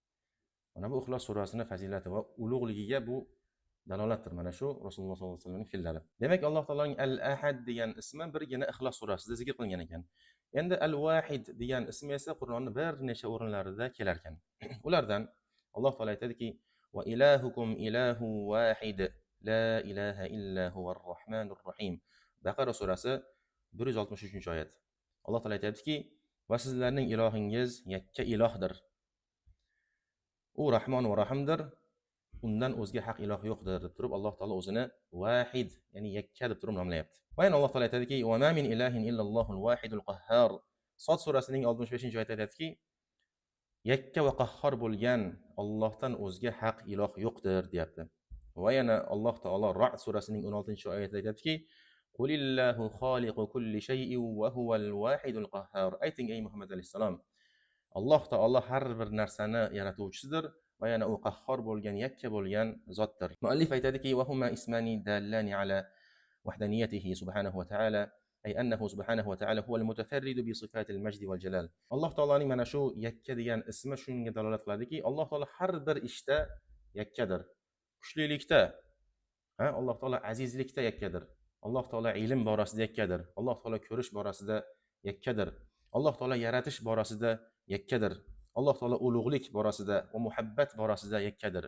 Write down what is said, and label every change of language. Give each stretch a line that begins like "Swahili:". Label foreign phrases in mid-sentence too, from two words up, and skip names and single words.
Uzbek: Mana bu Ixlos surasining fazilati va ulug'ligiga bu dalolatdir mana shu Rasululloh sollallohu alayhi vasallamning fe'llari. Demak, Alloh taoloning Al-Ahad degan ismi birgina Ixlos surasida zikr qilingan ekan. Endi Al-Wahid degan ismi esa Qur'onning bir necha o'rinlarida kelar ekan. Ulardan Alloh taolo aytadiki:
Arabic: "وإلهكم إله واحد لا إله إلا هو الرحمن الرحيم."
Uzbek: Baqara surasi 163-oyat. Alloh taolo aytadiki: "Va sizlarning ilohingiz yakka ilohdir. U Rahmon va Rahimdir. Undan o'zga haq iloh yo'qdir" deb turib Alloh taolo o'zini Vahid, ya'ni yakka deb turib nomlayapti. Va yana Alloh taolo aytadiki:
Arabic: "وما من إله إلا الله الواحد القهار."
Uzbek: Sod surasining 65-oyatida aytadiki: yakka va qahhor bo'lgan Allohdan o'zga haq iloh yo'qdir deyapti. Va yana Alloh taolo Ra'd surasining 16-oyatida aytadiki:
Arabic: "قل الله خالق كل شيء وهو الواحد القهار."
Uzbek: Ayting ey Muhammad alayhisalom, Alloh taolo har bir narsani yaratuvchisidir va yana u qahhor bo'lgan, yakka bo'lgan zotdir. Muallif aytadiki:
Arabic: "وهما اسمان دالان على وحدانيته سبحانه وتعالى." أي أنه سبحانه وتعالى هو المتفرد بصفات المجد والجلال.
Uzbek: Alloh taoloning mana shu yakka degan ismi shunga dalolat qiladiki, Alloh taolo har bir ishda yakkadir. Kuchlilikda, Alloh taolo azizlikda yakkadir. Alloh taolo ilm borasida yakkadir. Alloh taolo ko'rish borasida yakkadir. Alloh taolo yaratish borasida yakkadir. Alloh taolo ulug'lik borasida va muhabbat borasida yakkadir.